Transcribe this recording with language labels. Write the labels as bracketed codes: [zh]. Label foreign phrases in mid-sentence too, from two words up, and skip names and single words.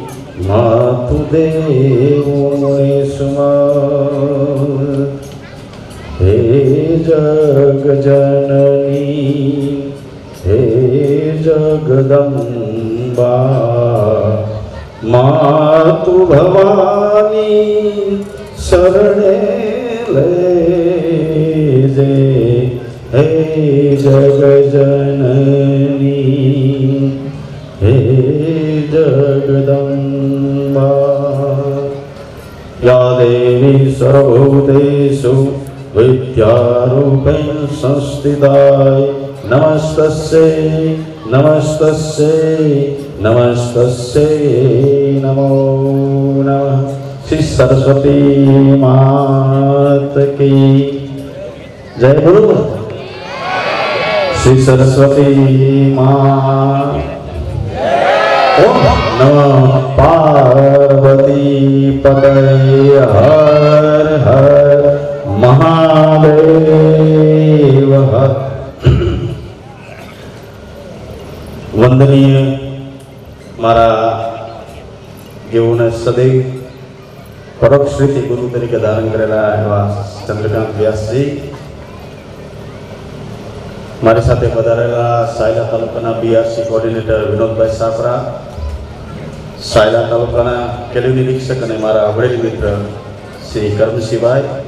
[gu] માતુદેવોમેશ્વર હે જગજનની હે જગદંબા માતુ ભવાની શરણે લેજે હે જગજનની હે જગદંબા [sa] या देवी सर्वभूतेषु विद्यारूपेण संस्थिताय नमस्तस्यै नमस्तस्यै नमस्तस्यै नमो नमः। [hi] श्री सरस्वती मात की जय गुरु। श्री सरस्वती मां। [sa] ओम नमः पार्वती पतये हर हर महादेव हर। [gu] વંદનીય મારા જેઓને સદૈવ પરોક્ષ રીતે ગુરુ તરીકે ધારણ કરેલા એવા ચંદ્રકાંત વ્યાસજી, મારી સાથે પધારેલા સાયલા તાલુકાના બીઆરસી કોર્ડિનેટર વિનોદભાઈ સાપરા, સાયલા તાલુકાના કેળવી નિરીક્ષક અને મારા અગ્રણી મિત્ર શ્રી કરમસિંહભાઈ,